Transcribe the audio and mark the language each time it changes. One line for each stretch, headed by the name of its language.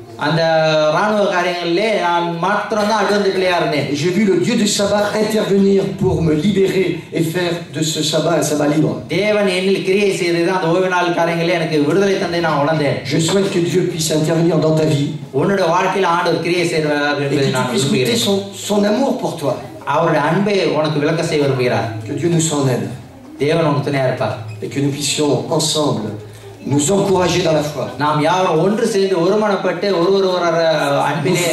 Tamil: அந்த ராணுவ காரியங்களிலே நான் மாத்திரம் தான் அட்வென்ட் பிள்ளையா இருந்தேன்.
French: J'ai vu le Dieu du sabbat intervenir pour me libérer et faire de ce sabbat un sabbat libre.
Tamil: தேவன் என்னில் கிரியை செய்து அந்த ஓய்வு நாள் காரியங்களிலே எனக்கு விடுதலை தந்தை நான் உணர்ந்தேன்.
French: Je souhaite que Dieu puisse intervenir dans ta vie.
Tamil: உன்னுடைய வாழ்க்கையில் ஆண்டவர் கிரியை செய்வார் என்பதை நான் விரும்புகிறேன்.
French: Son amour pour toi.
Tamil: அவருடைய அன்பை உனக்கு விளக்க செய்ய விரும்புகிறார்.
French: Que Dieu nous en aide.
Tamil: தேவன் உனக்கு துணையா இருப்பார்.
French: Et que nous puissions ensemble nous encourager dans la foi.
Tamil: நாம் யாரும் ஒன்று சேர்ந்து ஒருமனப்பட்டு ஒருவர் அன்பிலே